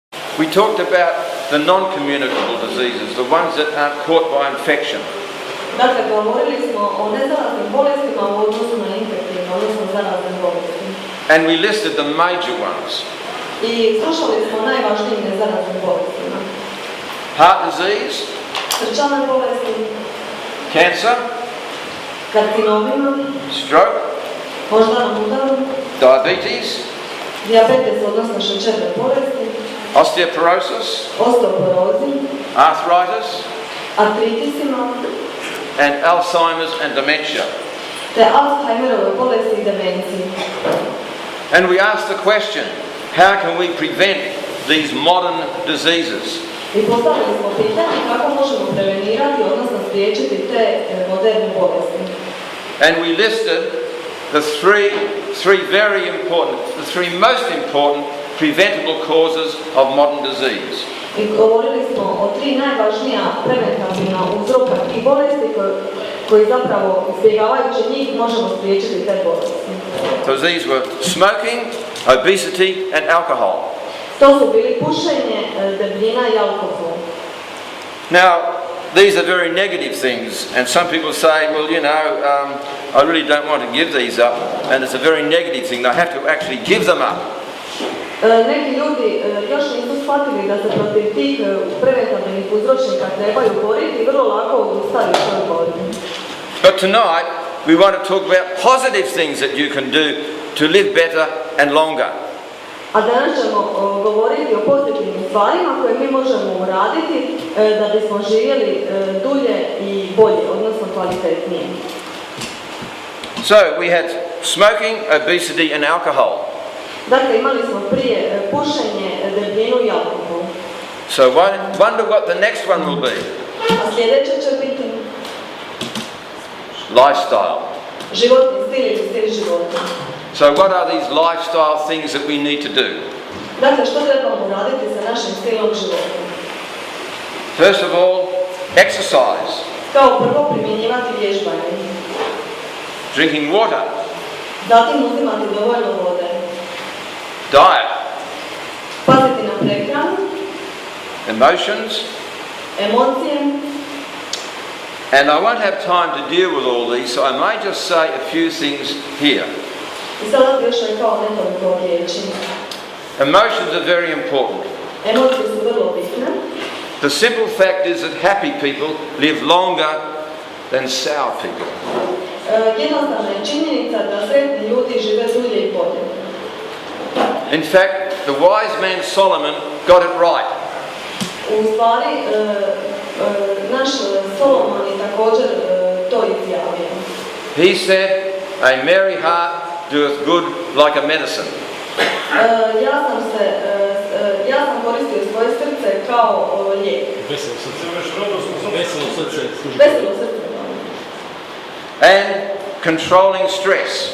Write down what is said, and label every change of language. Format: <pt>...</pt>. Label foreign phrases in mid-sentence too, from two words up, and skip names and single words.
<en>We talked about the non-communicable diseases, the ones that aren't caught by infection.</en> <hr>Dakle, govorili smo o nezaraznim bolestima u odnosu na infektivne, odnosno zarazne bolesti.</hr> <en>And we listed the major ones.</en> <hr>I slušali smo o najvažnijim nezaraznim bolestima.</hr> <en>Heart disease,</en> <hr>Srčane bolesti,</hr> <en>cancer,</en> <hr>karcinomima,</hr> <en>stroke,</en> <hr>moždanom udaru,</hr> <en>diabetes,</en> <hr>dijabetes, odnosno šećerne bolesti,</hr> <en>osteoporosis,</en> <hr>osteoporozi,</hr> <en>arthritis,</en> <hr>artritisima,</hr> <en>and Alzheimer's and dementia.</en> <hr>te Alzheimerove bolesti i demenciji.</hr> <en>And we asked the question, how can we prevent these modern diseases?</en> <hr>I postavili smo pitanje kako možemo prevenirati, odnosno spriječiti te moderne bolesti.</hr> <en>And we listed the three most important preventable causes of modern disease.</en> <hr>I govorili smo o 3 najvažnija preventativna uzroka tih bolesti koji zapravo izbjegavajući njih možemo spriječiti te bolesti.</hr> <en>So these were smoking, obesity and alcohol.</en> <hr>To su bili pušenje, debljina i alkohol.</hr> <en>Now, these are very negative things, and some people say, well, you know, I really don't want to give these up, and it's a very negative thing. They have to actually give them up.</en> <hr>Neki ljudi još nisu shvatili da se protiv tih preventativnih uzročnika trebaju boriti i vrlo lako odustaju u toj borbi.</hr> <en>But tonight, we want to talk about positive things that you can do to live better and longer.</en> <hr>A danas ćemo govoriti o pozitivnim stvarima koje mi možemo uraditi da bismo živjeli dulje i bolje, odnosno kvalitetnije.</hr> <en>So, we had smoking, obesity and alcohol.</en> <hr>Dakle, imali smo prije pušenje, debljinu i alkohol.</hr> <en>So, wonder what the next one will be.</en> <hr>A sljedeće će biti</hr> <en>Lifestyle.</en> <hr>životni stil ili stil života.</hr> <en>So, what are these lifestyle things that we need to do?</en> <hr>Dakle, što trebamo raditi sa našim stilom života?</hr> <en>First of all, exercise.</en> <hr>Kao prvo primjenjivati vježbanje.</hr> <en>Drinking water.</en> <hr>Zatim uzimati dovoljno vode.</hr> <en>Diet.</en> <hr>Paziti na prehranu.</hr> <en>Emotions.</en> <hr>Emocije.</hr> <en>And I won't have time to deal with all these, so I may just say a few things here.</en> <hr>I sada bi još rekao nekoliko riječi.</hr> <en>Emotions are very important.</en> <hr>Emocije su vrlo bitne.</hr> <en>The simple fact is that happy people live longer than sour people.</en> <hr>Jednostavna je činjenica da sretni ljudi žive dulje i bolje.</hr> <en>In fact, the wise man Solomon got it right.</en> <hr>U stvari, naš Solomon je također to izjavio.</hr> <en>He said, a merry heart doeth good like a medicine.</en> <hr>Ja sam koristio svoje srce kao lijek. Veselo srce. Veselo srce.</hr> <en>And controlling stress.</en>